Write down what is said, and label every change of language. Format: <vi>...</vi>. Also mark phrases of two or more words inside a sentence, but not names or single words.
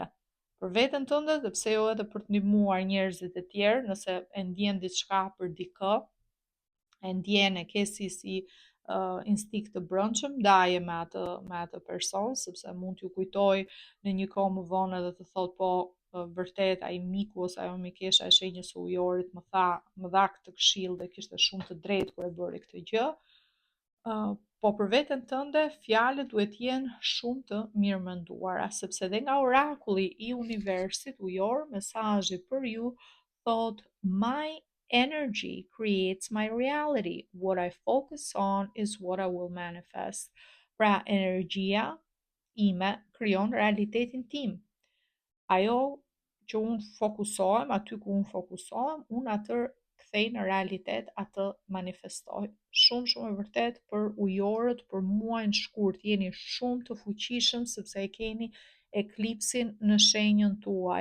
<sq>Për veten tënde dhe pse jo edhe për të ndihmuar njerëzit e tjerë, nëse e ndjen diçka për dikë, e ndjen e ke si instinkt të brendshëm ndaje me atë person, sepse mund t'ju kujtoj në një kohë më vonë edhe të thotë po vërtet ai miku ose ajo mikesha e shenjës së ujorit më dha këtë këshill dhe kishte shumë të drejtë kur e bëri këtë gjë. Po për veten tënde fjalët duhet jenë shumë të mirëmenduara, sepse edhe nga orakulli i universit ujor, mesazhi për ju thot</sq> <en>my energy creates my reality. What I focus on is what I will manifest.</en> <sq>Pra energjia ime krijon realitetin tim. Ajo që unë fokusohem, aty ku unë fokusohem, unë atë kthej në realitet, atë manifestoj. Shumë e vërtet për ujorët, për muajin shkurt, jeni shumë të fuqishëm sepse e keni eklipsin në shenjën tuaj.</sq>